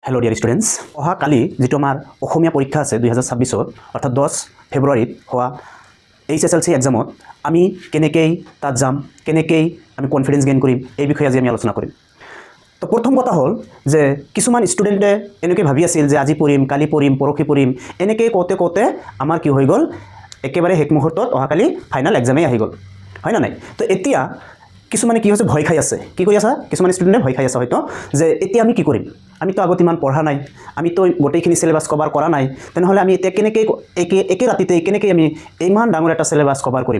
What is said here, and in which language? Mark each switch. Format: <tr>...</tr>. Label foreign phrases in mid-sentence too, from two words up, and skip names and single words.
<en>hello dear students</en> <as>অহা কালিজে অসমীয়া পৰীক্ষা আছে 2026 অৰ্থাৎ 10 ফেব্ৰুৱাৰীত হোৱা HSLC এক্সামত আমি কেনেকৈ তাত যাম কেনেকৈ আমি</as> <en>confidence gain</en> <as>करिम এই বিষয়ে আজি আমি আলোচনা কৰিম। তো প্ৰথম কথা হল যে কিছুমান ষ্টুডেন্টে এনেকৈ ভাবি আছিল যে আজি পঢ়িম কালি পঢ়িম পৰখি পঢ়িম এনেকৈ কওঁতে আমাৰ কি হৈ গল একেবাৰে হেক মুহূৰ্তত অহা কালি</as> <en>final exam</en> <as>আহি গল হয় না নাই। তো এতিয়া কিছুমানে কি হৈছে ভয় খাই আছে কি কৰি আছে কিছুমান ষ্টুডেন্টে ভয় খাই আছে হয়তো যে এতিয়া আমি কি কৰিম আমি তো আগত ইমান পঢ়া নাই আমি তো গোটেইখিনি</as> <en>syllabus cover</en> <as>করা নাই তেনেহলে আমি এতিয়া কেনেকৈ একে ৰাতিতে কেনেকৈ আমি ইমান ডাঙৰ এটা</as> <en>syllabus cover</en> <as>কৰিম।</as>